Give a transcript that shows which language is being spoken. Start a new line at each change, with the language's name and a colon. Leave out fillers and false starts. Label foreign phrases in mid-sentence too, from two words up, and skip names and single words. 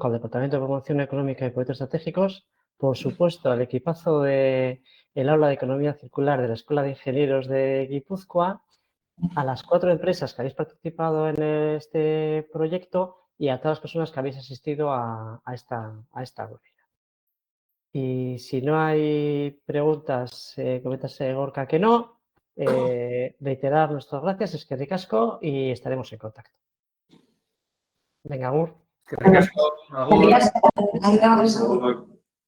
Spanish: al Departamento de Promoción Económica y Proyectos Estratégicos, por supuesto al equipazo del Aula de Economía Circular de la Escuela de Ingenieros de Guipúzcoa, a las 4 empresas que habéis participado en este proyecto y a todas las personas que habéis asistido a esta webinar. Y si no hay preguntas, coméntase Gorka que no. Reiterar nuestras gracias,
Basque: eskerrik asko,
Spanish: y estaremos en contacto. Venga, Agur.
Basque: Eskerrik asko, Agur.